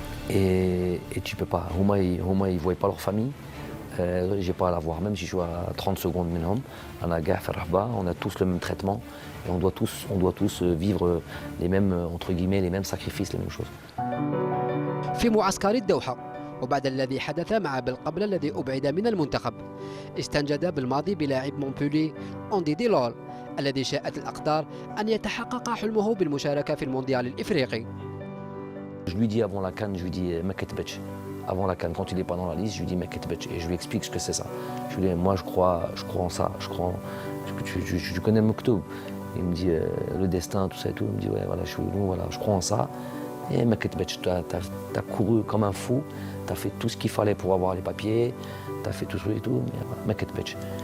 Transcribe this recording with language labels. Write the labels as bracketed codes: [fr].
[fr] Et tu peux pas. Houma, ils ne voyaient pas leur famille. J'ai pas à la voir, même si je suis à 30 secondes minimum. On a tous le même traitement. Et on doit tous vivre les mêmes, entre guillemets, les mêmes sacrifices, les mêmes choses. [ar] في معسكر الدوحة وبعد الذي حدث مع بالقبل الذي أبعد من المنتخب استنجد بالماضي بلاعب مونبولي أوندي ديلول الذي شاءت الأقدار أن يتحقق حلمه بالمشاركة في المونديال الإفريقي. [fr] Je lui dis avant la CAN, je lui dis Meketbech. Avant la CAN, quand il n'est pas dans la liste, je lui dis Meketbech et je lui explique ce que c'est ça. Je lui dis moi je crois en ça, tu connais Moktoub. Il me dit le destin, tout ça et tout. Il me dit ouais voilà, je crois en ça. Et Meketbech, tu as couru comme un fou, tu as fait tout ce qu'il fallait pour avoir les papiers, tu as fait tout ça et tout, mais voilà, Meketbech.